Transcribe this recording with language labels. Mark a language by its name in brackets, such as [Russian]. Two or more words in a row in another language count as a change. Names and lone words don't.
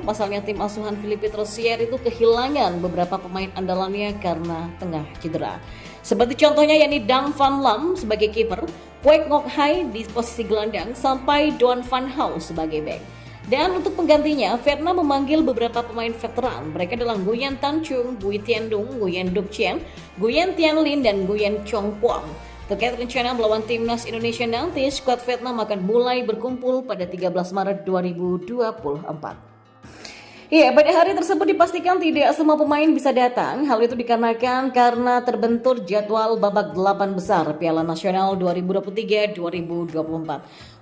[Indonesian] Pasalnya tim asuhan Philippe Troussier itu kehilangan beberapa pemain andalannya karena tengah cedera. Seperti contohnya yakni Dang Van Lam sebagai kiper, Kwek Ngoc Hai di posisi gelandang, sampai Doan Van Hau sebagai bek. Dan untuk penggantinya, Vietnam memanggil beberapa pemain veteran. Mereka adalah Nguyen Tan Chung, Bui Tien Dung, Nguyen Duc Chien, Nguyen Tien Linh, dan Nguyen Chong Quang. Terkait rencana melawan timnas Indonesia nanti, skuad Vietnam akan mulai berkumpul pada 13 Maret 2024. Ya, pada hari tersebut dipastikan tidak semua pemain bisa datang. Hal itu dikarenakan karena terbentur jadwal babak 8 besar Piala Nasional 2023-2024.